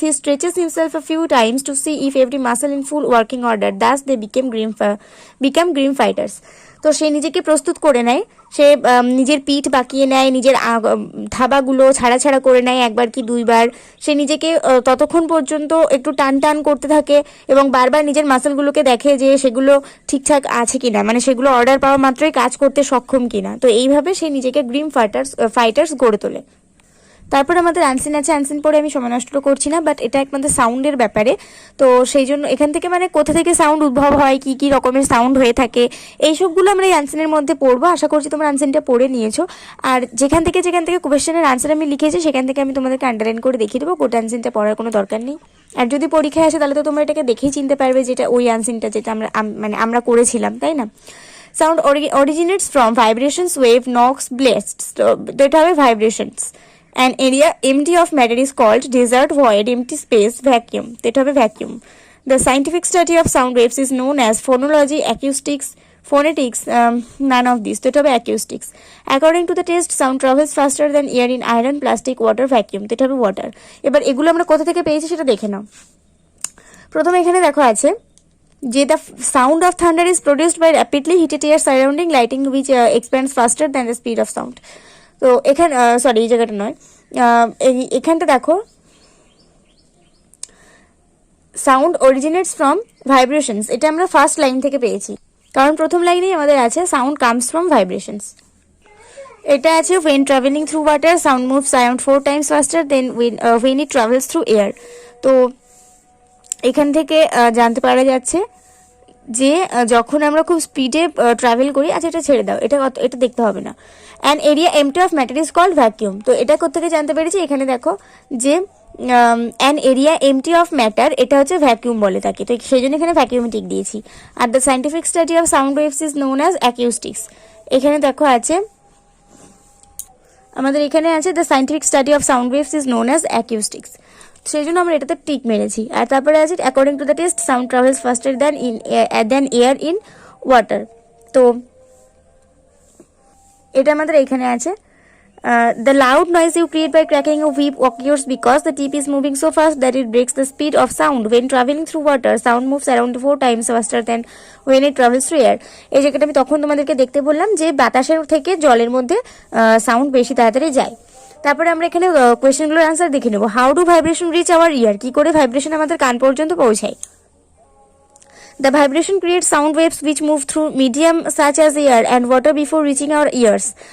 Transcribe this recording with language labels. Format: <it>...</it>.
<en>He stretches himself a few times to see if every muscle in full working order. Thus they become grim fighters.</en> <bn>তো সে নিজেকে প্রস্তুত করে নেয়, সে নিজের পিঠ বাঁকিয়ে নেয়, নিজের থাবাগুলো ছাড়া করে নেয় একবার কি দুইবার। সে নিজেকে ততক্ষণ পর্যন্ত একটু টান করতে থাকে এবং বারবার নিজের মাসেলগুলোকে দেখে যে সেগুলো ঠিকঠাক আছে কিনা, মানে সেগুলো অর্ডার পাওয়া মাত্রই কাজ করতে সক্ষম কিনা। তো এইভাবে সে নিজেকে গ্রিম ফাইটার্স গড়ে তোলে। তারপর আমাদের আনসিন আছে, আনসিন পরে আমি সময় নষ্ট করছি না, বাট এটা একমাত্র সাউন্ডের ব্যাপারে। তো সেই জন্য এখান থেকে মানে কোথা থেকে সাউন্ড উদ্ভব হয়, কি রকমের সাউন্ড হয়ে থাকে, এই সবগুলো আমরা এই আনসিনের মধ্যে পড়বো। আশা করছি তোমরা আনসিনটা পড়ে নিয়েছো। আর যেখান থেকে কোয়েশ্চেনের আনসার আমি লিখেছি সেখান থেকে আমি তোমাদেরকে আন্ডারলাইন করে দেখিয়ে দেবো, গোটা আনসিনটা পড়ার কোনো দরকার নেই। আর যদি পরীক্ষায় আসে তাহলে তো তোমরা এটাকে দেখেই চিনতে পারবে যেটা ওই আনসিনটা যেটা আমরা করেছিলাম, তাই না।</bn> <en>Sound originates from vibrations, wave, knocks, blast.</en> <bn>তো এটা হবে vibrations.</bn> <en>An area empty of matter is called desert, void, empty space, vacuum. That</en> <bn>হবে</bn> <en>vacuum. The scientific study of sound waves is known as phonology, acoustics, phonetics, none of these. That</en> <bn>হবে</bn> <en>acoustics. According to the test, sound travels faster than air in iron, plastic, water, vacuum. That</en> <bn>হবে</bn> <en>water.</en> <bn>এবার এগুলো আমরা কোথা থেকে পেয়েছি সেটা দেখে নাও। প্রথমে এখানে দেখো আছে যে</bn> <en>the sound of thunder is produced by rapidly heated air surrounding lighting which expands faster than the speed of sound.</en> <bn>তো এখানে এই জায়গাটা নয়, এখানটা দেখো</bn> <en>sound originates from vibrations,</en> <bn>এটা আমরা ফার্স্ট লাইন থেকে পেয়েছি, কারণ প্রথম লাইনেই আমাদের আছে</bn> <en>Sound comes from vibrations.</en> <bn>এটা আছে</bn> <en>when traveling through water sound moves sound 4 times faster than when it travels through air।</en> <bn>তো এখান থেকে জানতে পারা যাচ্ছে যে যখন আমরা খুব স্পিডে ট্রাভেল করি, আচ্ছা এটা ছেড়ে দাও, এটা দেখতে হবে না।</bn> <en>An area empty of matter is called vacuum.</en> <bn>তো এটা কোথেকে জানতে পেরেছি, এখানে দেখো যে an area MT of matter, এটা হচ্ছে ভ্যাকিউম বলে থাকে, তো সেই জন্য এখানে ভ্যাকিউমেটিক দিয়েছি।</bn> <en>আর the scientific study of sound waves is known as acoustics.</en> <bn>এখানে দেখো আছে আমাদের এখানে আছে</bn> <en>the scientific study of sound waves is known as acoustics,</en> <bn>সেই জন্য আমরা এটাতে টিক মেরেছি। আর তারপরে আছে</bn> <en>According to the test sound travels faster than air in water.</en> <bn>তো এটা আমাদের এখানে আছে।</bn> <en>The loud noise you create by cracking a whip occurs because the tip is moving so fast that it breaks the speed of sound. When traveling through water, sound moves around 4 times faster than when it travels through air.</en> <bn>এই জায়গাটা আমি তখন তোমাদেরকে দেখতে বললাম যে বাতাসের থেকে জলের মধ্যে সাউন্ড বেশি তাড়াতাড়ি যায়। তারপরে আমরা এখানে কোয়েশ্চেনগুলোর আনসার দেখে নেব।</bn> <en>how do vibration reach our ear,</en> <bn>কি করে ভাইব্রেশন আমাদের কান পর্যন্ত পৌঁছায়।</bn> <en>The vibration creates sound waves which move through medium such as air and water before reaching our ears.</en>